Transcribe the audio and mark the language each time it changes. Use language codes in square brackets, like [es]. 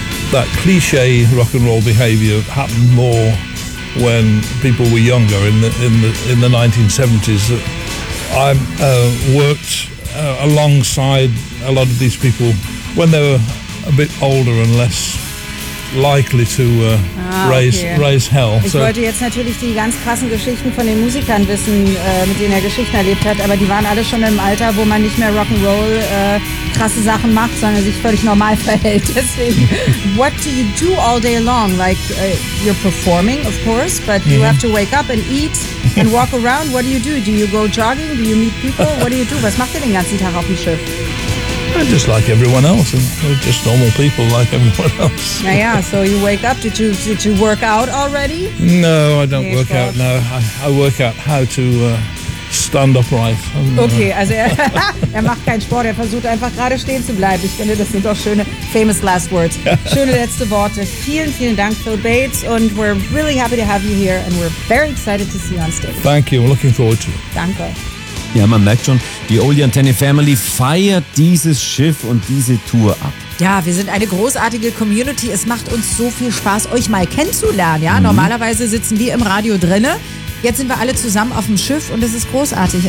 [en] That cliche rock and roll behavior happened more when people were younger in the 1970s. I worked alongside a lot of these people when they were a bit older and less likely to raise hell. [de] Ich wollte jetzt natürlich die ganz krassen Geschichten von den Musikern wissen, mit denen er Geschichten erlebt hat, aber die waren alle schon im Alter, wo man nicht mehr Rock'n'Roll krasse Sachen macht, sondern sich völlig normal verhält. Deswegen, [en] what do you do all day long? Like, you're performing, of course, but you have to wake up and eat and walk around. What do you do? Do you go jogging? Do you meet people? What do you do? [de] Was macht ihr den ganzen Tag auf dem Schiff? [en] Just like everyone else, and we're just normal people like everyone else. Yeah. So you wake up. Did you work out already? No, I don't work out. No, I work out how to stand upright. [de] Okay, also er macht keinen Sport. Er versucht einfach gerade stehen zu bleiben. Ich finde, das sind doch schöne [en] famous last words. [de] Schöne letzte Worte. Vielen, vielen Dank, Phil Bates. [en] And we're really happy to have you here. And we're very excited to see you on stage. Thank you. I'm looking forward to it. [de] Danke. Ja, man merkt schon, die Oldie Antenne Family feiert dieses Schiff und diese Tour ab. Ja, wir sind eine großartige Community. Es macht uns so viel Spaß, euch mal kennenzulernen. Ja, normalerweise sitzen wir im Radio drinne. Jetzt sind wir alle zusammen auf dem Schiff und es ist großartig.